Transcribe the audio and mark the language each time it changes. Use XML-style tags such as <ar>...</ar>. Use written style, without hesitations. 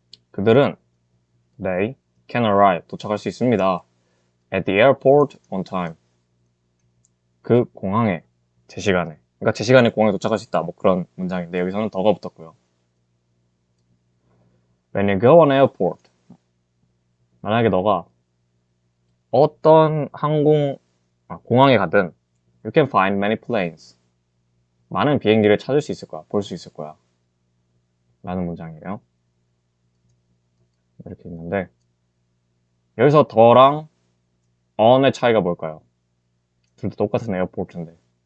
<ko>그들은</ko> <en>they can arrive</en> <ko>도착할 수 있습니다.</ko> <en>at the airport on time</en> <ko>그 공항에 제 시간에 그러니까 제 시간에 공항에 도착할 수 있다 뭐 그런 문장인데 여기서는 더가 붙었고요.</ko> <en>When you go on airport</en> <ko>만약에 너가 어떤 공항에 가든</ko> <en>you can find many planes.</en> <ko>많은 비행기를 찾을 수 있을 거야. 볼 수 있을 거야. 라는 문장이에요. 이렇게 있는데 여기서 더랑 on의 차이가 뭘까요? 둘 다 똑같은 에어포트인데.</ko>